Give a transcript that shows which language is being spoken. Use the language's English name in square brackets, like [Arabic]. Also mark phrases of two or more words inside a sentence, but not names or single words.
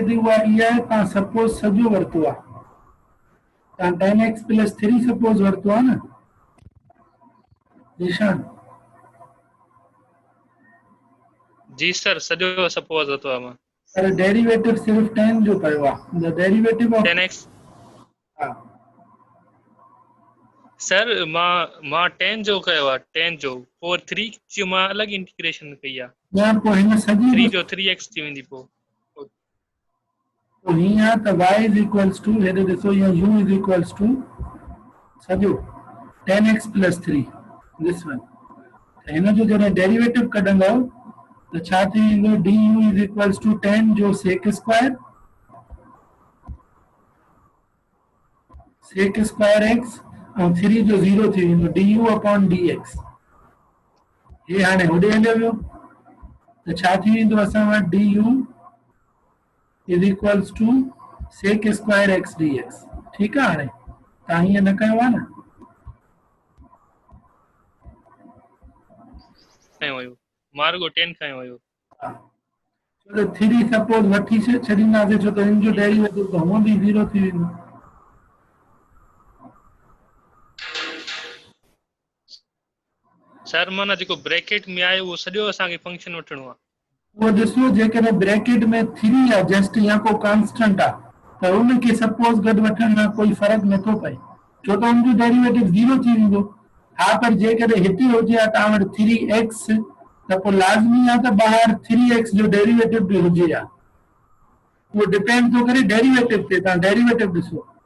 [Sindhi] थी उहा इहा आहे, तव्हां सपोज सॼो वरितो आहे, तव्हां 10x + 3 सपोज वरितो आहे न निशान, जी सर सॼो सपोज वरितो आहे मां। पर डेरिवेटिव सिर्फ़ 10 जो कयो आहे। [English] the derivative of 10x [Sindhi] हा सर मां 10 जो कयो आहे 10 जो, पोइ 3 जो मां अलॻि इंटीग्रेशन कई आहे, न पोइ हिन सॼी 3 जो 3x थी वेंदी पोइ। पोइ हीअं आहे त y = हेॾे ॾिसो या u = सॼो 10x + 3 [English] this one. [Sindhi] त हिन जो जॾहिं डेरिवेटिव कढंदव त छा थी वेंदो, du = 10 जो sec² x ऐं 3 जो 0 थी वेंदो du/dx। हे हाणे होॾे हलियो वियो त छा थी वेंदो असां वटि du = sec² x dx। ठीकु आहे, हाणे तव्हां हीअं न कयो आहे न। खयो हुयो मां रुगो 10 खयो हुयो। छो त 3 सपोज वठी छॾींदासीं, छो त हिन जो डेरिवेटिव त हूअं बि 0 थी वेंदो। सर माना जेको ब्रैकेट में आहे उहो सॼो असांखे फंक्शन वठिणो आहे। उहो ॾिसो जेकॾहिं ब्रैकेट में 3 आहे जस्ट या को कांस्टेंट आहे त उनखे सपोज गॾु वठण सां कोई फ़र्क़ु नथो पए, छो त उनजो डेरिवेटिव 0 थी वेंदो। हा, पर जेकॾहिं हिते हुजे हा तव्हां वटि 3x त पोइ लाज़मी आहे त ॿाहिरि 3x जो डेरिवेटिव बि हुजे हा। उहो डिपेंड थो करे डेरिवेटिव ते, तव्हां डेरिवेटिव ॾिसो।